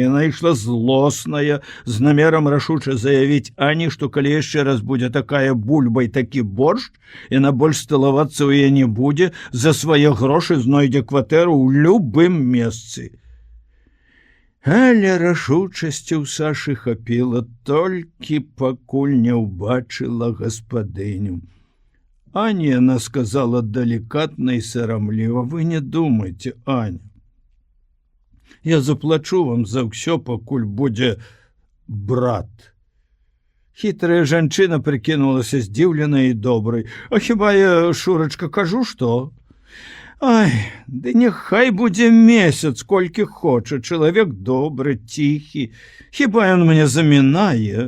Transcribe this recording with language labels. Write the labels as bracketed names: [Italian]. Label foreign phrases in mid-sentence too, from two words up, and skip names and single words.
[Belarusian] Яна ішла злосная, з намерам рашуча заявіць Ані, што калі яшчэ раз будзе такая бульба і такі боршч, яна больш сталавацца ў яе не будзе, за свае грошы знойдзе кватэру ў любым месцы. Але рашучасці ў Сашы хапіла толькі, пакуль не ўбачыла гаспадыню. Аня, [Russian] она сказала деликатно [Belarusian] и сарамліва: «Вы не думайте, Аня. Я заплачу вам за ўсё, пакуль будзе брат». Хітрая жанчына прыкінулася здзіўленай і добрай. «А хіба я, Шурачка, кажу, што? Ай, ды няхай будзе месяц, колькі хоча. Чалавек добры, ціхі. Хіба ён мне замінае?